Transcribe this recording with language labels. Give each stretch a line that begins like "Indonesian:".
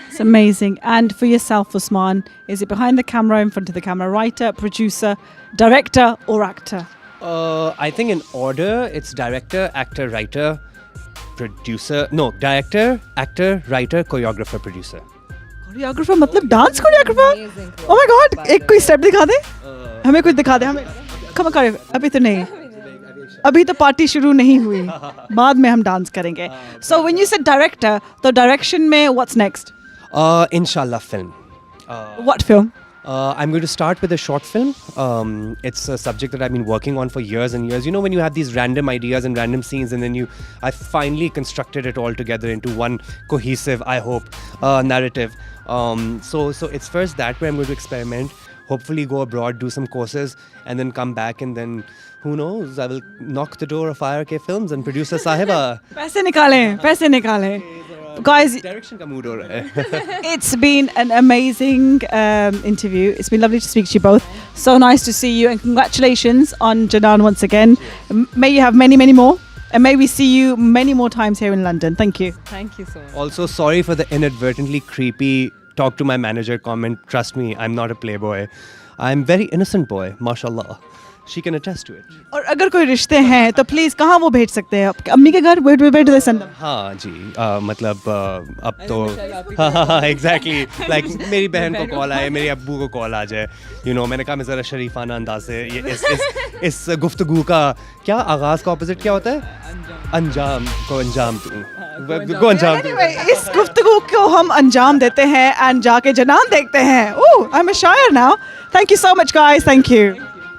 English: It's amazing. And for yourself, Usman, is it behind the camera, in front of the camera, writer, producer, director, or actor? I think in order, it's director, actor, writer, producer. No, director, actor, writer, choreographer, producer.
Hindi: Choreographer मतलब dance choreographer?
English: Oh my God!
Hindi: एक कोई step दिखा दे, हमें कुछ दिखा दे, हमें कम कर, अभी तो नहीं, अभी तो पार्टी शुरू नहीं हुई, बाद में हम डांस करेंगे.
English: So when you said director, the direction में what's next? Inshallah film. What film? I'm going to start with a short film. It's a subject that I've been working on for years and years. You know, when you have these random ideas and random scenes, and then I finally constructed it all together into one cohesive, I hope, narrative. So it's first that where I'm going to experiment, hopefully go abroad, do some courses, and then come back, and then who knows, I will knock the door of IRK Films and producer Sahiba.
Hindi: पैसे निकालें. Guys, Direction ka mood ho raha hai.
English: it's been an amazing interview. It's been lovely to speak to you both. So nice to see you, and congratulations on Janan once again. May you have many, many more, and may we see you many more times here in London. Thank you. Thank you so much. Also, sorry for the inadvertently creepy talk to my manager comment. Trust me, I'm not a playboy. I'm very innocent boy, mashallah. She can attest to it.
Hindi: और अगर कोई रिश्ते हैं तो please कहाँ वो भेज सकते हैं? आपके अम्मी के घर?
English: Where do they send them?
Hindi: हाँ जी, मतलब अब तो हाँ एग्जैक्टली लाइक मेरी बहन को कॉल आए, मेरे अब्बू को कॉल आ जाए,
English: you know,
Hindi: मैंने कहा मैं ज़रा शरीफाना अंदाज से ये इस गुफ्तगू का क्या आगाज़ का ऑपोजिट क्या होता है? अंजाम को अंजाम दूँ, को अंजाम दूँ.
English: Anyway,
Hindi: इस गुफ्तगू को हम अंजाम देते हैं
English: and
Hindi: जाके जनान देखते हैं.
English: Oh, I'm a shire now. Thank you so much, guys. Thank you.